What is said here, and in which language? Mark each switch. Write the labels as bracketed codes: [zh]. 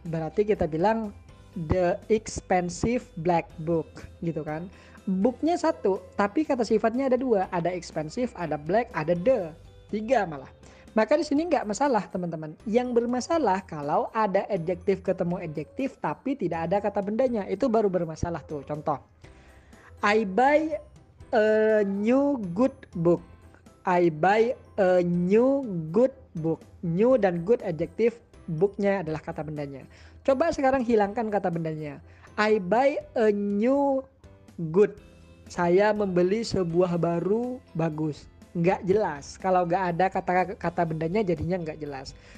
[id] Berarti kita bilang [en] the expensive black book. [id] Gitu kan. Booknya satu, tapi kata sifatnya ada 2, ada expensive, ada black, ada the, 3 malah. Maka di sini nggak masalah teman-teman. Yang bermasalah kalau ada adjektif ketemu adjektif tapi tidak ada kata bendanya, itu baru bermasalah tuh. [en] Contoh, I buy a new good book. I buy a new good book. [id] New dan good adjektif, booknya adalah kata bendanya. Coba sekarang hilangkan kata bendanya. [en] I buy a new good, [id] saya membeli sebuah baru bagus. Nggak jelas. Kalau nggak ada kata bendanya jadinya nggak jelas.